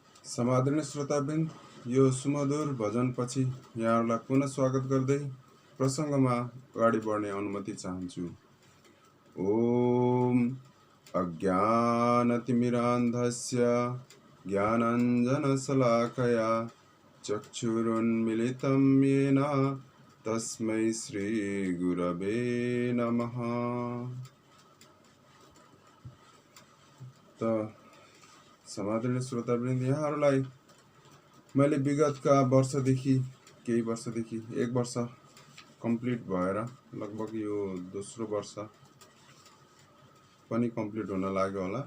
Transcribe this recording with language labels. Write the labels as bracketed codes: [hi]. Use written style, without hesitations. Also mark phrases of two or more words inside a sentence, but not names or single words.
[ne] समादरणीय श्रोतावृन्द, यो सुमधुर भजनपछि यहाँहरूलाई पुनः स्वागत गर्दै प्रसङ्गमा अगाडि बढ्ने अनुमति चाहन्छु। [sa] ओम अज्ञानतिमिरान्धस्य ज्ञानाञ्जनशलाकया चक्षुरुन्मिलितं येन तस्मै श्रीगुरवे नमः। [ne] समादरणीय श्रोतावृन्द, यहाँहरूलाई मैले विगतका वर्षदेखि केही वर्षदेखि एक वर्ष कम्प्लिट भएर लगभग यो दोस्रो वर्ष पनि कम्प्लिट हुन लाग्यो होला।